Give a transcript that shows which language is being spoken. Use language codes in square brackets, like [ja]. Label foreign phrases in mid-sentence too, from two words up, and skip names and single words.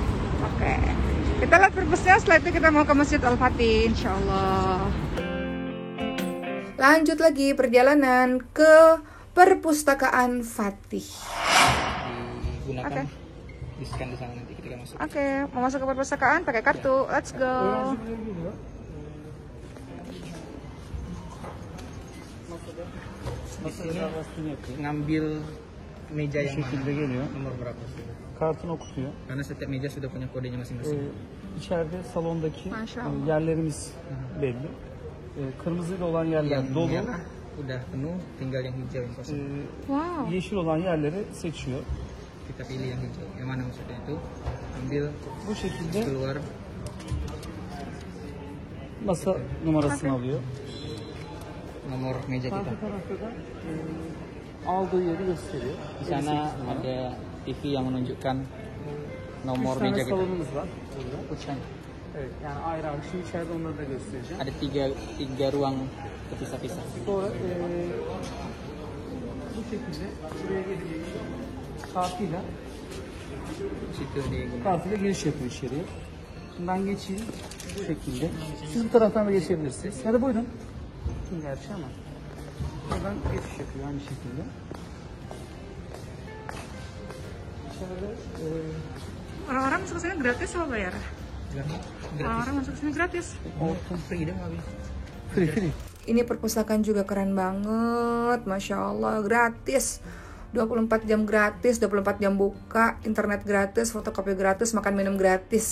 [id] Oke, kita lihat purpose-nya setelah itu kita mau ke Masjid Al-Fatih, [ar] إن شاء الله. [id] Lanjut lagi perjalanan ke Perpustakaan Fatih. Digunakan di-scan di sana nanti ketika masuk. Oke, mau masuk ke perpustakaan pakai kartu. [en] Let's go. [id] Di sini ngambil meja yang mana, nomor berapa. [tr] Kartını okutuyor. [id] Karena setiap meja sudah punya kodenya masing-masing. [tr] İçeride salondaki Maşallah. yerlerimiz belli. Kırmızıyla olan yerler [id] Yang [tr] dolu. [id] merah udah penuh, tinggal yang hijau yang kosong. Wow. [tr] Yeşil olan yerleri seçiyor. [id] Kita pilih yang hijau. Yang mana maksudnya itu? Ambil [tr] Bu şekilde [id] keluar [tr] masa numarasını alıyor. [id] nomor meja kita. [tr] Arka tarafta da aldığı yeri gösteriyor. [id] Di sana ada TV yang menunjukkan nomor [tr] 3 [id] meja [tr] tane [id] kita. [tr] salonumuz var burada. Ucang. Evet, yani ayrı ayrı. Şimdi içeride onları da göstereceğim. [id] Ada tiga ruang terpisah-pisah. [tr] Sonra bu şekilde buraya gelip kartıyla [id] Situ digunakan. [tr] kartıyla giriş yapıyor içeriye. Şimdi ben geçeyim bu şekilde. Siz bu taraftan da geçebilirsiniz. Hadi buyurun. Kim gerçi ama. Buradan geçiş yapıyor aynı şekilde. İçeride [id] Orang-orang masuk ke sini gratis apa bayar? Orang-orang masuk ke sini gratis. Free dong habis. free. Ini perpustakaan juga keren banget, [ar] ما شاء الله, [id] gratis. 24 jam gratis, 24 jam buka, internet gratis, fotokopi gratis, makan minum gratis.